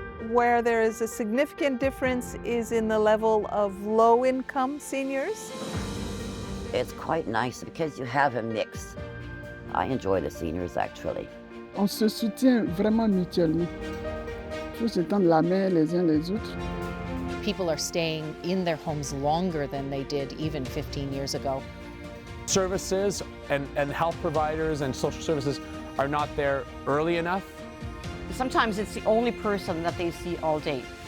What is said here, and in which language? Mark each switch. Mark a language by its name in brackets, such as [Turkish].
[English] where there is a significant difference is in the level of low-income seniors. It's quite nice because you have a mix. I enjoy the seniors actually. [French] On se soutient vraiment mutuellement. Il faut se tendre la main les uns les autres. [English] People are staying in their homes longer than they did even 15 years ago. Services and health providers and social services are not there early enough. Sometimes it's the only person that they see all day.